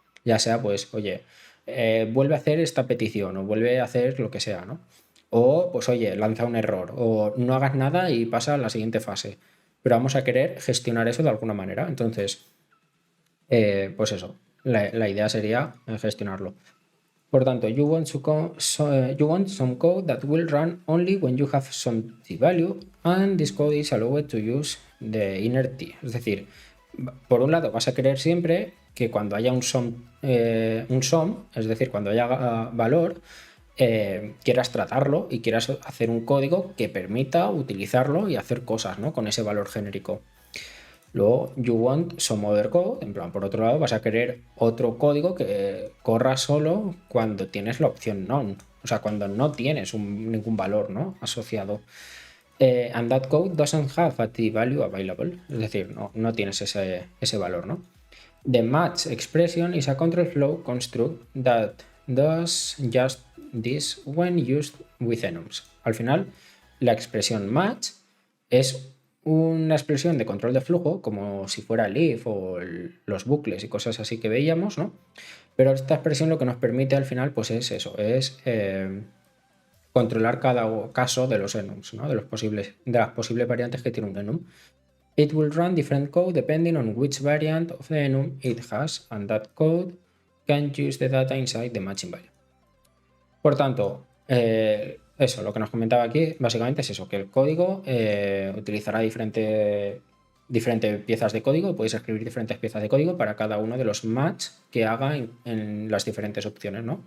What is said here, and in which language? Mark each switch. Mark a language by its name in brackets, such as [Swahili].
[Spanish] Ya sea, pues, oye, vuelve a hacer esta petición o vuelve a hacer lo que sea, ¿no? O, pues, oye, lanza un error o no hagas nada y pasa a la siguiente fase. Pero vamos a querer gestionar eso de alguna manera. Entonces, pues eso, la idea sería gestionarlo. Por tanto, [English] you want some code that will run only when you have some t value and this code is allowed to use the inner t. [Spanish] Es decir, por un lado vas a querer siempre que cuando haya un sum, es decir, cuando haya valor, quieras tratarlo y quieras hacer un código que permita utilizarlo y hacer cosas, ¿no? Con ese valor genérico. Luego, [English] you want some other code, [Spanish] en plan, por otro lado, vas a querer otro código que corra solo cuando tienes la opción none, o sea, cuando no tienes ningún valor, ¿no? Asociado. [English] And that code doesn't have a t value available, [Spanish] es decir, no tienes ese valor, ¿no? [English] The match expression is a control flow construct that does just this when used with enums. [Spanish] Al final, la expresión match es una expresión de control de flujo, como si fuera el if o los bucles y cosas así que veíamos, ¿no? Pero esta expresión lo que nos permite al final, pues es eso, es controlar cada caso de los enums, ¿no? De las posibles variantes que tiene un enum. [English] It will run different code depending on which variant of the enum it has, and that code can use the data inside the matching value. [Spanish] Por tanto, eso, lo que nos comentaba aquí, básicamente es eso, que el código utilizará diferentes piezas de código, podéis escribir diferentes piezas de código para cada uno de los match que haga en las diferentes opciones, ¿no?